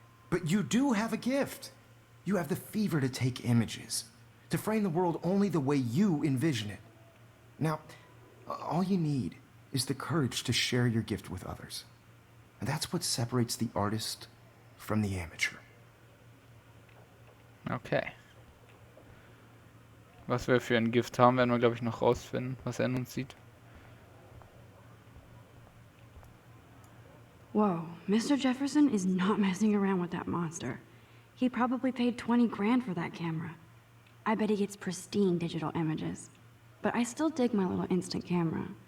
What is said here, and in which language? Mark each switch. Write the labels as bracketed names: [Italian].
[English] But you do have a gift. You have the fever to take images, to frame the world only the way you envision it. Now, all you need is the courage to share your gift with others. And that's what separates the artist from the amateur. Okay. [German] Was wir für ein Gift haben, werden wir, glaube ich, noch rausfinden, was er in uns sieht. [English] Whoa, Mr. Jefferson is not messing around with that monster. He probably paid 20 grand for that camera. I bet he gets pristine digital images. But I still dig my little instant camera.